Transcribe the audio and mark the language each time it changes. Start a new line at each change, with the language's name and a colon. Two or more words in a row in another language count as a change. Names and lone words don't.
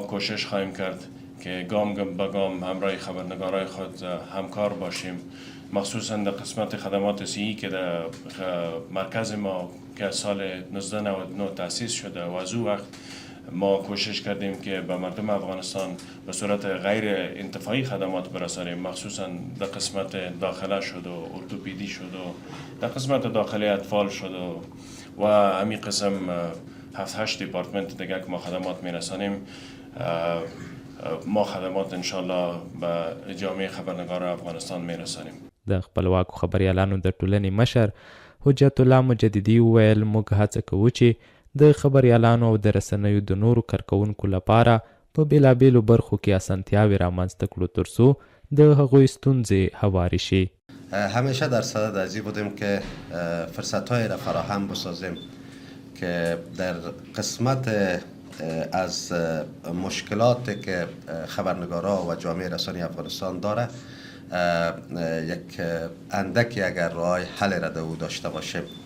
Persian: کوشش خواهیم کرد که گام به گام همراه خبرنگارای خود همکار باشیم، مخصوصا در قسمت خدمات صحی که در مرکز ما که سال 1999 تأسیس شده و از او وقت ما کوشش کردیم که به مردم افغانستان به صورت غیر انتفاعی خدمات برسانیم، مخصوصا در قسمت داخله شد و ارتوپدی شد و در قسمت داخلی اطفال شد و همین قسم 7-8 دپارتمنت دیگه که ما خدمات میرسانیم. ما خدمات انشالله به جامعه خبرنگار افغانستان میرسانیم.
Pashto: د خپلواکو خبریالانو د ټولنې مشر حجت الله مجددي وویل موږ هڅه کوو چې د خبریالانو او د رسنیو د نورو کارکوونکو لپاره په بېلابېلو برخو کې اسانتیاوې رامنځته کړو ترڅو د هغوی ستونزې هوارې شي.
Persian: همیشه در صدد از این بودیم که فرصت‌هایی را فراهم بسازیم که در قسمت از مشکلاتی که خبرنگارا و جامعه رسانی افغانستان داره یک اندکی اگر راه حل را او داشته باشیم.